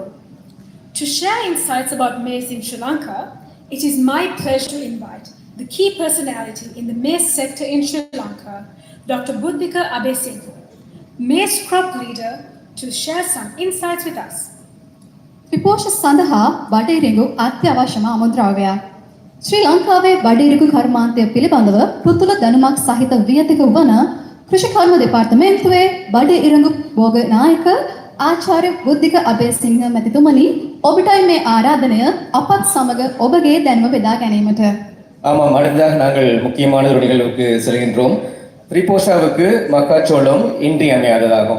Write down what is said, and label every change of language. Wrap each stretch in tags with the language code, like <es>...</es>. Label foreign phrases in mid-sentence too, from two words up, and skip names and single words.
<en>To share insights about maize in Sri Lanka, it is my pleasure to invite the key personality in the maize sector in Sri Lanka, Dr. Buddhika Abesinghe, maize crop leader, to share some insights with us.</en> <si>ත්‍රිපෝෂ සඳහා බඩේරිඟු අත්‍යවශ්‍යම අමුද්‍රව්‍යයක්. ශ්‍රී ලංකාවේ බඩේරිඟු කර්මාන්තය පිළිබඳව පෘතුල දැනුමක් සහිත වියතක වන කෘෂි කර්ම දෙපාර්තමේන්තුවේ බඩේරිඟු භෝග නායක ආචාර්ය බුද්ධික අබේසිංහ මැතිතුමනි, ඔබටයි මේ ආරාධනය අපත් සමග ඔබගේ දැනුම බෙදා ගැනීමට.</si> <ta>ஆமாம், அடுத்ததாக நாங்கள் முக்கியமான ஒரு நிகழ்வுக்கு செல்கின்றோம். த்ரிபோஷாவுக்கு மக்காச்சோளம் இன்றியமையாததாகும்.</ta>